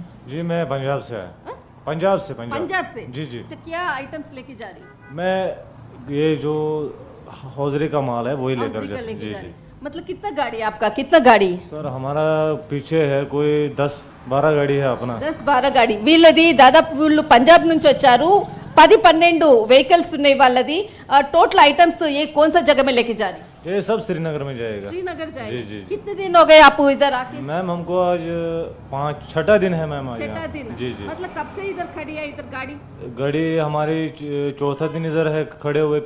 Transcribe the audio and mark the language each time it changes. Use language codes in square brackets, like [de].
[hi] जी मैं पंजाब से आया। पंजाब से। जी। अच्छा, क्या आइटम्स लेके जा रही? मैं ये जो हौजरी का माल है वही लेकर जा रही। जी। मतलब कितना गाड़ी है आपका? कितना गाड़ी? सर हमारा पीछे है कोई 10-12 गाड़ी है अपना। 10-12 गाड़ी [te] వీళ్ళది దాదాపు వీళ్ళు పంజాబ్ నుంచి వచ్చారు. 10-12 వెహికల్స్ ఉన్నాయి వాళ్ళది. [hi] టోటల్ ఐటమ్స్ ये कौन सा जगह में लेके जा रही? ये सब श्रीनगर में जाएगा। श्रीनगर जाएगा। जी। कितने दिन हो गए आपको इधर आके? मैम हमको आज 6ठा दिन है मैम। 6ठा दिन। जी। मतलब कब से इधर खड़ी है इधर गाड़ी हमारी 4था दिन इधर है खड़े हुए।